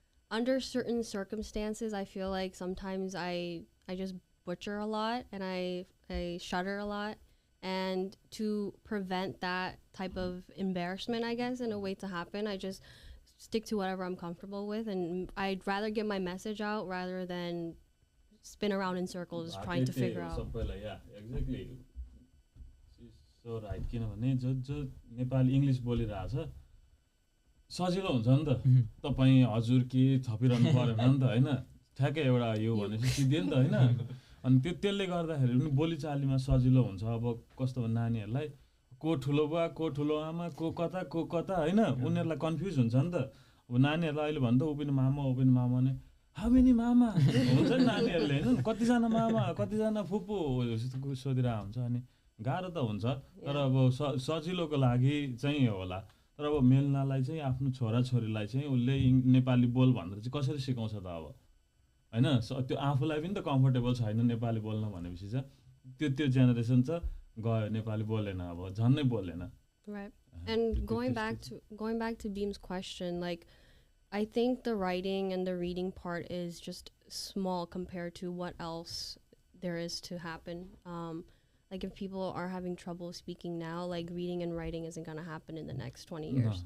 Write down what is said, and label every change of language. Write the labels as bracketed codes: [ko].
[en] under certain circumstances, I feel like sometimes I just butcher a lot and I shudder a lot. And to prevent that type of embarrassment, I guess, in a way to happen, I just stick to whatever I'm comfortable with. And I'd rather get my message out rather than spin around in circles trying to figure out. Yeah, exactly. [ne] So right, किनभने जो Nepali English बोलिरहेछ सजिलो हुन्छ नि त तपाईँ हजुर के थपिरहनु परेन नि त होइन ठ्याक्कै एउटा यो भनेपछि सिधै नि त होइन अनि त्यसले गर्दाखेरि पनि बोलीचालीमा सजिलो हुन्छ अब कस्तो भने नानीहरूलाई को ठुलो बुवा को ठुलो आमा को कता होइन उनीहरूलाई कन्फ्युज हुन्छ नि त अब नानीहरूलाई अहिले भन्दा ऊ पनि मामा भने हाउ मेनी मामा हुन्छ नि नानीहरूले होइन कतिजना मामा कतिजना फुपू सोधिरहेको हुन्छ अनि गाह्रो त हुन्छ तर अब सजिलोको लागि चाहिँ होला तर अब मेल्नालाई चाहिँ आफ्नो छोराछोरीलाई चाहिँ उसले नेपाली बोल भनेर चाहिँ कसरी सिकाउँछ त अब हैन त्यो आफूलाई पनि त कम्फर्टेबल छैन नेपाली बोल्न भनेपछि चाहिँ त्यो जेनेरेसन चाहिँ गयो नेपाली बोलेन अब झन्नै बोलेन. [en] Right. And going back to Beam's question, like I think the writing and the reading part is just small compared to what else there is to happen. Like if people are having trouble speaking now, like reading and writing isn't going to happen in the next 20 years.